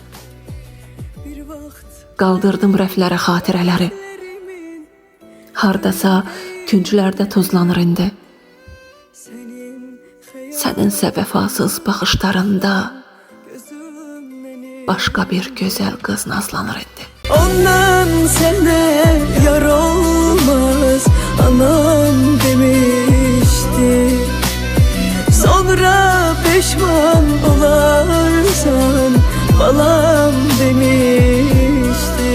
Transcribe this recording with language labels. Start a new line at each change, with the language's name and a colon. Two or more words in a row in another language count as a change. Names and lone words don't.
Azerbaijani: Qaldırdım rəflərə xatirələri. Hardasa künclərdə tozlanır indi. Səninsə vəfasız baxışlarında başqa bir gözəl qız nazlanır indi.
Turkish: Ondan sende yar olmaz, anam demişti. Sonra pişman olarsan, balam demişti.